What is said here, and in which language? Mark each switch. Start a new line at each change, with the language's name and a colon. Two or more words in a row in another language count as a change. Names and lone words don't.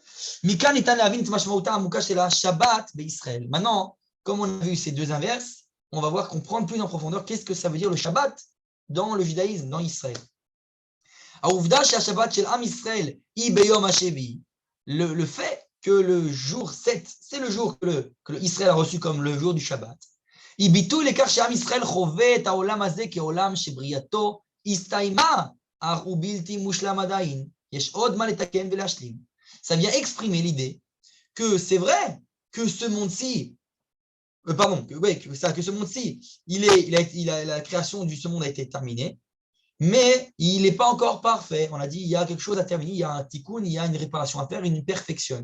French: Maintenant, comme on a vu ces deux inverses, on va voir comprendre plus en profondeur qu'est-ce que ça veut dire le Shabbat dans le judaïsme, dans Israël. Le fait que le jour 7, c'est le jour que Israël a reçu comme le jour du Shabbat.
Hebrew: היא ביטוי לכך שעם ישראל חווה את העולם הזה כעולם שבריאתו הסתיימה, אך הוא בלתי מושלם עדיין. יש עוד מה לתקן ולהשלים.
French: Ça vient exprimer l'idée que c'est vrai que ce monde-ci, que ce monde-ci, la création de ce monde a été terminée, mais il n'est pas encore parfait. On a dit il y a quelque chose à terminer, il y a un tikkun, il y a une réparation à faire, une perfection.